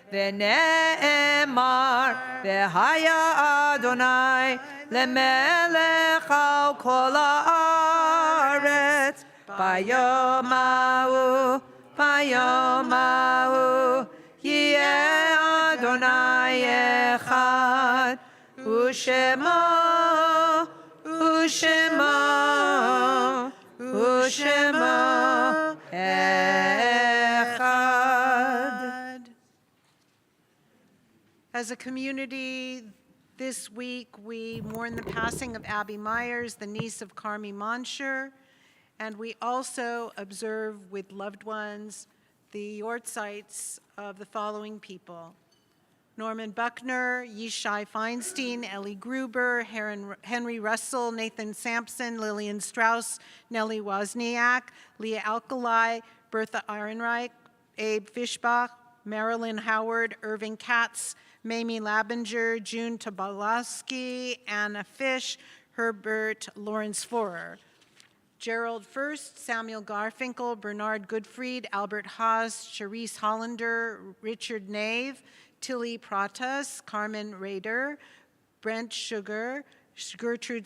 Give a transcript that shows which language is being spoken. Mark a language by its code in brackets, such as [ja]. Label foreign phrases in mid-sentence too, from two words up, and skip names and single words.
[he] ונאמר, והיה אדוני למלך על כל הארץ, ביום ההוא, יהיה אדוני אחד, ושמו echad. [en] As a community, this week we mourn the passing of Abby Myers, the niece of Carmi Monsher, and we also observe with loved ones the yortzites of the following people: Norman Buckner, Yishai Feinstein, Ellie Gruber, Henry Russell, Nathan Sampson, Lillian Strauss, Nellie Wozniak, Leah Alkali, Bertha Ehrenreich, Abe Fischbach, Marilyn Howard, Irving Katz, Mamie Labinger, June Tobolowski, Anna Fish, Herbert Lawrence Forer. Gerald First, Samuel Garfinkel, Bernard Goodfried, Albert Haas, Charisse Hollander, Richard Nave, Tilly Pratas, Carmen Rader, Brent Sugar, Gertrude